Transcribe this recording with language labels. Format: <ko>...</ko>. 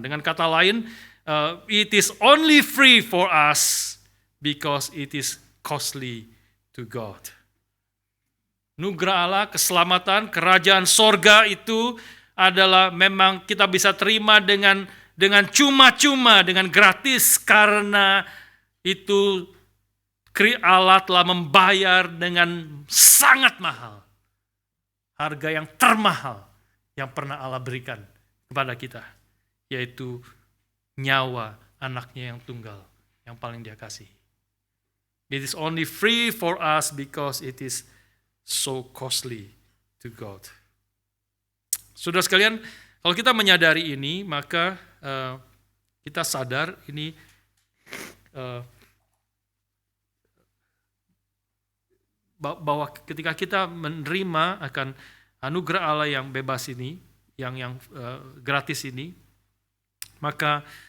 <id>Dengan kata lain,</id> <en>it is only free for us because it is costly to God.</en> <id>Nugerah Allah, keselamatan, kerajaan sorga itu adalah memang kita bisa terima dengan cuma-cuma, dengan gratis karena itu Allah telah membayar dengan sangat mahal. Harga yang termahal yang pernah Allah berikan kepada kita, yaitu nyawa anaknya yang tunggal, yang paling dia kasih.</id> <en>It is only free for us because it is so costly to God.</en> <id>Saudara sekalian, kalau kita menyadari ini, maka kita sadar ini bahwa ketika kita menerima akan anugerah Allah yang bebas ini, yang gratis ini, maka</id>